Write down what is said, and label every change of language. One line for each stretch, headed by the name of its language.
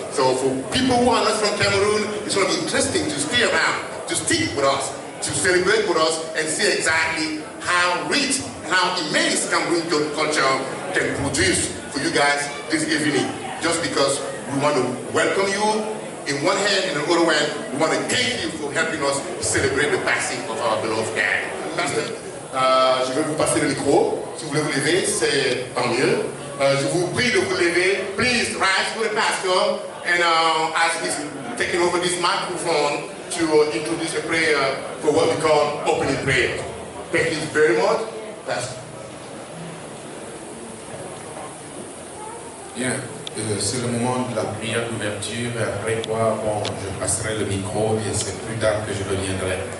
English: So for people who are not from Cameroon, it's going to be interesting to stay around, to stick with us, to celebrate with us, and see exactly how rich and how immense Cameroon culture can produce for you guys this evening. Just because we want to welcome you in one hand, and in the other hand, we want to thank you for helping us celebrate the passing of our beloved dad.
French: Pastor, je vais vous passer le micro. Si vous voulez vous lever, c'est tant mieux. Je vous prie de vous lever.
English: Please rise with the pastor, and as he's taking over this microphone to introduce a prayer for what we call opening prayer. Thank you very much, Pastor.
French: Bien, c'est le moment de la prière d'ouverture, après quoi, bon, je passerai le micro et c'est plus tard que je reviendrai.